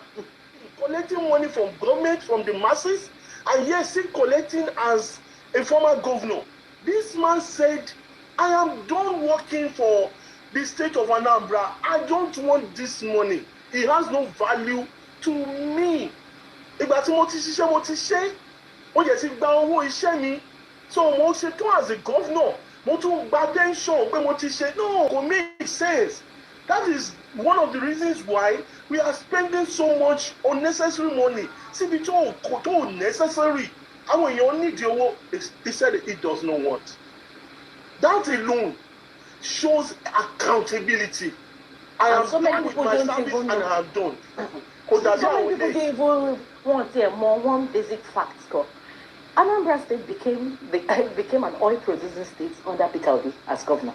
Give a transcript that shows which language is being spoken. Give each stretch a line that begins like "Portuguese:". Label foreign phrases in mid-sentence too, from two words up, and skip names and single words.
English: Collecting money from government, from the masses, and yes, still collecting as a former governor. This man said, I am done working for the state of Anambra. I don't want this money. It has no value to me.
Yoruba: Ìgbà tí mo ti ṣe, ó yẹ ti gba owó iṣẹ́ mi. So mo ṣe tán
English: as a governor,
Yoruba: mo tún gba pension pé mo ti ṣe.
English: No, kò make sense. That is one of the reasons why we are spending so much unnecessary money.
Yoruba: Síbi tó necessary. Àwọn èèyàn need owó.
English: He said it does not want. That alone shows accountability. I am done with my service and I have done. So many people don't even want to hear more one basic fact. Anambra State became an oil producing state under Peter Obi as governor.